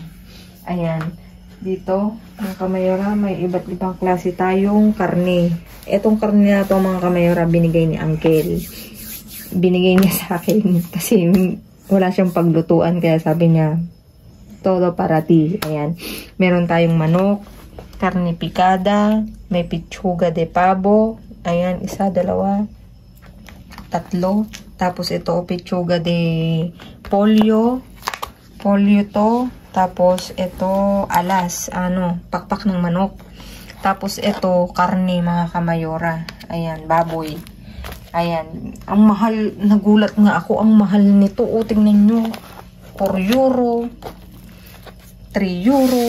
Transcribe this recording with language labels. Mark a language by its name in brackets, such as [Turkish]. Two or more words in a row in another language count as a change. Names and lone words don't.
[Filipino] Ayan, dito mga kamayora, may iba't ibang klase tayong karne. Etong karne na to mga kamayora, binigay ni Uncle. Binigay niya sa akin kasi wala siyang paglutuan kaya sabi niya, [Spanish] todo para ti. [Filipino] Ayan, meron tayong manok, [Spanish] karne picada, [Filipino] may [Spanish] pichuga de pavo. [Filipino] Ayan, isa, dalawa, tatlo. Tapos ito, [Spanish] pichuga de pollo. [Filipino] Pollo to. Tapos ito, alas. Pakpak ng manok. Tapos ito, karne mga kamayora. Ayan, baboy. Ayan. Ang mahal, nagulat nga ako. Ang mahal nito. O, tingnan nyo. 4 euro. 3 euro.